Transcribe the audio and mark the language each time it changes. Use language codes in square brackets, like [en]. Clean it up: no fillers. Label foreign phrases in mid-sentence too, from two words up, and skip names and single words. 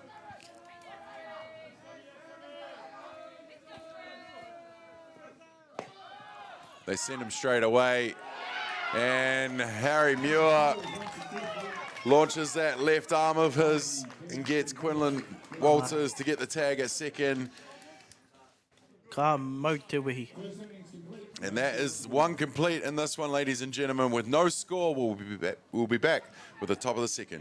[en] They send him straight away. And Harry Muir launches that left arm of his and gets Quinlan Walters to get the tag at second. [mi] Ka mau te wehi. [en] And that is one complete in this one, ladies and gentlemen. With no score, we'll be back with the top of the second.